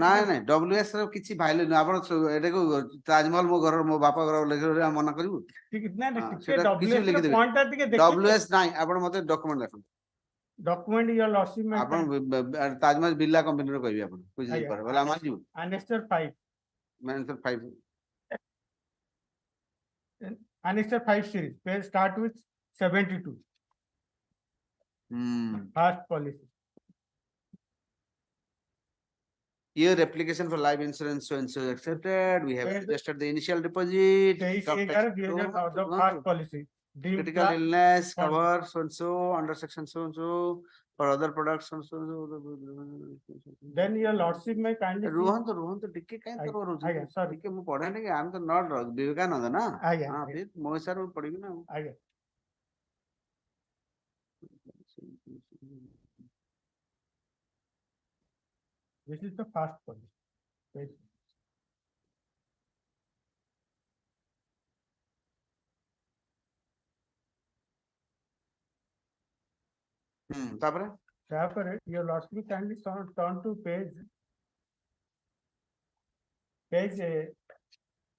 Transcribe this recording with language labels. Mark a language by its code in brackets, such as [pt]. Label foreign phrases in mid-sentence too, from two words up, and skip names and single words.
[or] ନାଇଁ ନାଇଁ WS ର କିଛି ଭାଲ୍ୟୁ ନାହିଁ ଆପଣ ଏଟାକୁ ତାଜମହଲ ମୋ ଘର ମୋ ବାପା ଘର ଲେଖିଲେ ଆମେ ମନା କରିବୁ ନାଇଁ ହଁ, ଟିକେ ସେଟା କିଛି ବି WS ର ଲେଖିଦେବେ ପଏଣ୍ଟ ଟା ଟିକେ ଦେଖିବେ WS ନାହିଁ ଆପଣ ମତେ ଡକ୍ୟୁମେଣ୍ଟ ଦେଖନ୍ତୁ ଡକ୍ୟୁମେଣ୍ଟ ଇୟର ଲସି ଆପଣ ତାଜମହଲ ବିର୍ଲା କମ୍ପାନୀର କହିବେ ଆପଣ ବୁଝିଲି ପରେ ବୋଲେ ଆମେ ଯିବୁ [en] Annexure 5 ମ୍ୟାନେଜର 5 Annexure 5 series page start with 72 first policy Your application for life insurance so and so accepted. We have registered the initial deposit. 23/11/2009 the first policy deemed Critical illness cover so and so under section so and so for other products so and so. then your lordship may kindly [or] ରୁହନ୍ତୁ ଟିକେ କାଇଁ ତରବର ଆଜ୍ଞା, ହଉଛନ୍ତି [en] sorry. [or] ଟିକେ ମୁଁ ପଢେ ନା କି ଆମେ ତ ନଟ ବିବେକାନନ୍ଦ ନା ଆଜ୍ଞା, ହଁ ପ୍ଲିଜ ମୋ ହିସାବରେ ମୁଁ ପଢିବି ନା ଆଜ୍ଞା। [en] This is the first policy. Page. [or] ତାପରେ [en] your lordship kindly turn to page 76